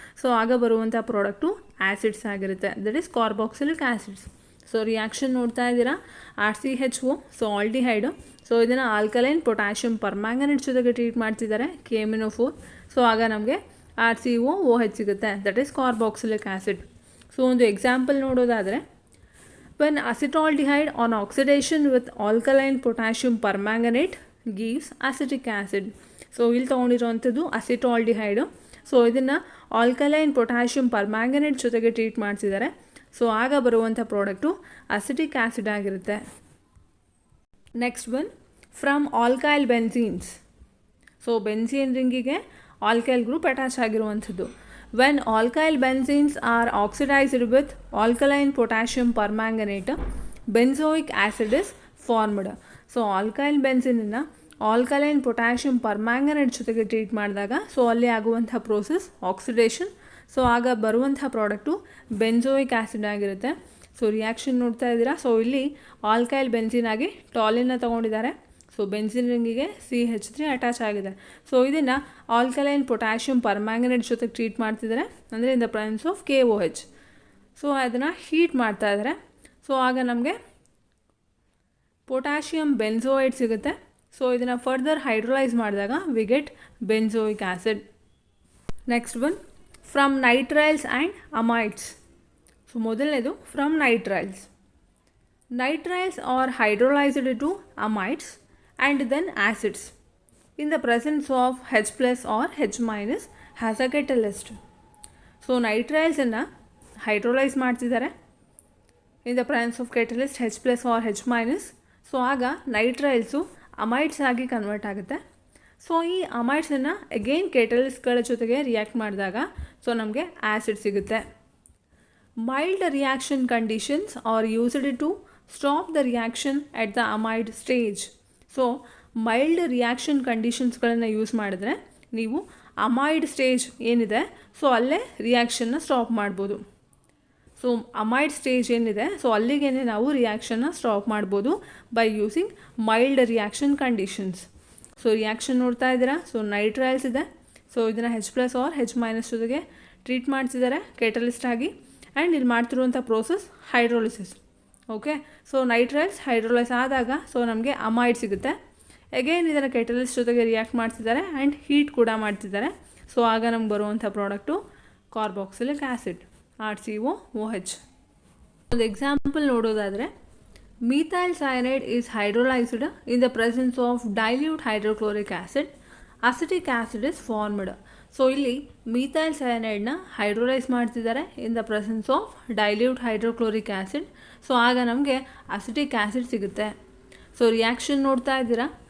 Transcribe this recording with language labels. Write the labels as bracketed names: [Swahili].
[Kannada] So ಆಗ ಬರುವಂಥ product acids ಆಗಿರುತ್ತೆ, [English] That is carboxylic acids. [Kannada] So reaction ನೋಡ್ತಾ ಇದ್ದೀರಾ, RCHO, ಸೊ ಆಲ್ಡಿಹೈಡು. ಸೊ ಇದನ್ನು ಆಲ್ಕಲೈನ್ ಪೊಟ್ಯಾಷಿಯಮ್ ಪರ್ಮ್ಯಾಂಗನೇಟ್ ಜೊತೆಗೆ ಟ್ರೀಟ್ ಮಾಡ್ತಿದ್ದಾರೆ, KMnO4. ಸೊ ಆಗ ನಮಗೆ RCOOH ಸಿಗುತ್ತೆ, [English] That is carboxylic acid. So [Kannada] ಒಂದು ಎಕ್ಸಾಂಪಲ್ ನೋಡೋದಾದರೆ, [English] when acetaldehyde on oxidation with alkaline potassium permanganate gives acetic acid. [Kannada] So ಇಲ್ಲಿ ತೊಗೊಂಡಿರೋವಂಥದ್ದು ಅಸಿಟಾಲ್ಡಿಹೈಡು. ಸೊ ಇದನ್ನು ಆಲ್ಕಲೈನ್ ಪೊಟ್ಯಾಷಿಯಮ್ ಪರ್ಮ್ಯಾಂಗನೇಟ್ ಜೊತೆಗೆ ಟ್ರೀಟ್ ಮಾಡ್ತಿದ್ದಾರೆ. ಸೊ ಆಗ ಬರುವಂಥ ಪ್ರಾಡಕ್ಟು ಅಸಿಟಿಕ್ ಆ್ಯಸಿಡ್ ಆಗಿರುತ್ತೆ. [English] Next one, from alkyl benzenes. [Kannada] So benzene ರಿಂಗಿಗೆ alkyl group attach ಆಗಿರುವಂಥದ್ದು. [English] When alkyl benzenes are oxidized with alkaline potassium permanganate, benzoic acid is formed. [Kannada] So alkyl ಬೆನ್ಸಿನನ್ನು alkaline potassium permanganate ಜೊತೆಗೆ treat ಮಾಡಿದಾಗ so ಅಲ್ಲಿ ಆಗುವಂಥ process oxidation. So ಆಗ ಬರುವಂಥ product ಬೆನ್ಜೋಯಿಕ್ acid ಆಗಿರುತ್ತೆ. So reaction ನೋಡ್ತಾ ಇದ್ದೀರಾ. ಸೊ ಇಲ್ಲಿ ಆಲ್ಕೈಲ್ ಬೆನ್ಸಿನ್ ಆಗಿ ಟಾಲಿನ ತೊಗೊಂಡಿದ್ದಾರೆ. ಸೊ ಬೆನ್ಸಿನ್ ರಿಂಗಿಗೆ CH3 ಅಟ್ಯಾಚ್ ಆಗಿದೆ. ಸೊ ಇದನ್ನು ಆಲ್ಕಲೈನ್ ಪೊಟ್ಯಾಷಿಯಮ್ ಪರ್ಮ್ಯಾಂಗನೇಟ್ ಜೊತೆಗೆ ಟ್ರೀಟ್ ಮಾಡ್ತಿದ್ದಾರೆ, ಅಂದರೆ [English] In the presence of KOH. [Kannada] So ಅದನ್ನು ಹೀಟ್ ಮಾಡ್ತಾ ಇದ್ದಾರೆ. ಸೊ ಆಗ ನಮಗೆ ಪೊಟ್ಯಾಷಿಯಮ್ ಬೆನ್ಝೋಯೇಟ್ ಸಿಗುತ್ತೆ. ಸೊ ಇದನ್ನು ಫರ್ದರ್ ಹೈಡ್ರೋಲೈಸ್ ಮಾಡಿದಾಗ [English] We get benzoic acid. Next one, from nitriles and amides. So ಮೊದಲನೇದು from nitriles. Nitriles are hydrolyzed to amides and then acids in the presence of H plus or H minus as a catalyst. So nitriles [Kannada] ಅನ್ನು hydrolyse ಮಾಡ್ತಿದ್ದಾರೆ [English] In the presence of catalyst H plus or H minus. [Kannada] So ಆಗ ನೈಟ್ರೈಲ್ಸು ಅಮೈಡ್ಸ್ ಆಗಿ convert ಆಗುತ್ತೆ. So ಈ ಅಮೈಡ್ಸನ್ನು again ಕೆಟಲಿಸ್ಟ್ಗಳ ಜೊತೆಗೆ react ಮಾಡಿದಾಗ so ನಮಗೆ acid ಸಿಗುತ್ತೆ. [English] Mild reaction conditions are used to stop the reaction at the amide stage. [Kannada] So mild reaction ಕಂಡೀಷನ್ಸ್ಗಳನ್ನು use ಮಾಡಿದ್ರೆ ನೀವು ಅಮೈಡ್ ಸ್ಟೇಜ್ ಏನಿದೆ ಸೊ ಅಲ್ಲೇ ರಿಯಾಕ್ಷನ್ನ ಸ್ಟಾಪ್ ಮಾಡ್ಬೋದು. ಸೊ ಅಮೈಡ್ ಸ್ಟೇಜ್ ಏನಿದೆ ಸೊ ಅಲ್ಲಿಗೇ ನಾವು ರಿಯಾಕ್ಷನ್ನ ಸ್ಟಾಪ್ ಮಾಡ್ಬೋದು [English] By using mild reaction conditions. [Kannada] So reaction ನೋಡ್ತಾ ಇದ್ದೀರಾ. ಸೊ ನೈಟ್ರೈಲ್ಸ್ ಇದೆ. ಸೊ ಇದನ್ನು H plus R H minus ಜೊತೆಗೆ ಟ್ರೀಟ್ ಮಾಡ್ತಿದ್ದಾರೆ ಕೆಟಲಿಸ್ಟ್ ಆಗಿ. ಆ್ಯಂಡ್ ಇಲ್ಲಿ ಮಾಡ್ತಿರುವಂಥ process hydrolysis. Okay, so ನೈಟ್ರೈಲ್ಸ್ hydrolyse ಆದಾಗ ಸೊ ನಮಗೆ ಅಮೈಡ್ ಸಿಗುತ್ತೆ. ಅಗೇನ್ ಇದನ್ನು ಕೆಟಲಿಸ್ಟ್ ಜೊತೆಗೆ ರಿಯಾಕ್ಟ್ ಮಾಡ್ತಿದ್ದಾರೆ ಆ್ಯಂಡ್ ಹೀಟ್ ಕೂಡ ಮಾಡ್ತಿದ್ದಾರೆ. ಸೊ ಆಗ ನಮ್ಗೆ ಬರುವಂಥ ಪ್ರಾಡಕ್ಟು ಕಾರ್ಬಾಕ್ಸಿಲಿಕ್ ಆ್ಯಸಿಡ್, RCOOH. ಒಂದು ಎಕ್ಸಾಂಪಲ್ ನೋಡೋದಾದರೆ, [English] methyl cyanide is hydrolyzed in the presence of dilute hydrochloric acid. Acetic acid is formed. [Kannada] So ಇಲ್ಲಿ ಮೀಥೈಲ್ ಸಯನೈಡ್ನ ಹೈಡ್ರೋಲೈಸ್ ಮಾಡ್ತಿದ್ದಾರೆ [English] In the presence of dilute hydrochloric acid. [Kannada] So ಆಗ ನಮಗೆ acetic acid ಸಿಗುತ್ತೆ. So reaction ನೋಡ್ತಾ ಇದ್ದೀರಾ.